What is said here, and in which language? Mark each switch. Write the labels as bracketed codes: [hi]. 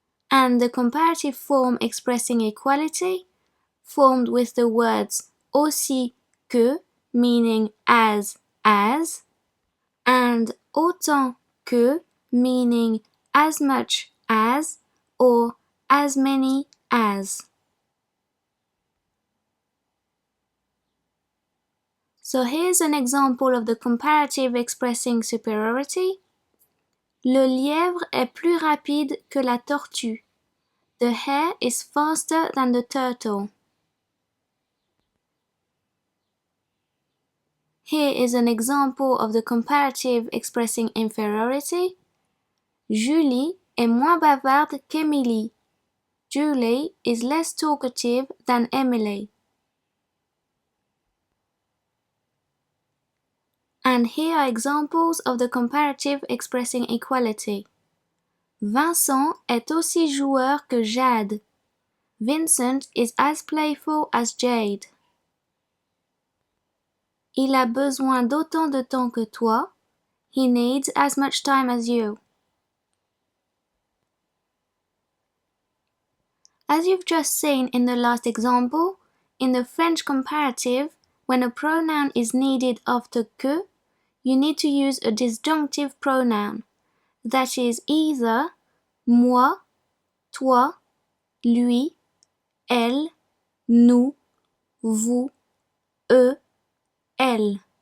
[en] And the comparative form expressing equality, formed with the words aussi que, meaning as, and autant que, meaning as much as, or as many as. So here's an example of the comparative expressing superiority. [fr] Le lièvre est plus rapide que la tortue. [en] The hare is faster than the turtle. Here is an example of the comparative expressing inferiority. [fr] Julie est moins bavarde qu'Emily. [en] Julie is less talkative than Emily. And here are examples of the comparative expressing equality. [fr] Vincent est aussi joueur que Jade. [en] Vincent is as playful as Jade. [fr] Il a besoin d'autant de temps que toi. [en] He needs as much time as you. As you've just seen in the last example, in the French comparative, when a pronoun is needed after que, you need to use a disjunctive pronoun, that is either moi, toi, lui, elle, nous, vous, eux, elle.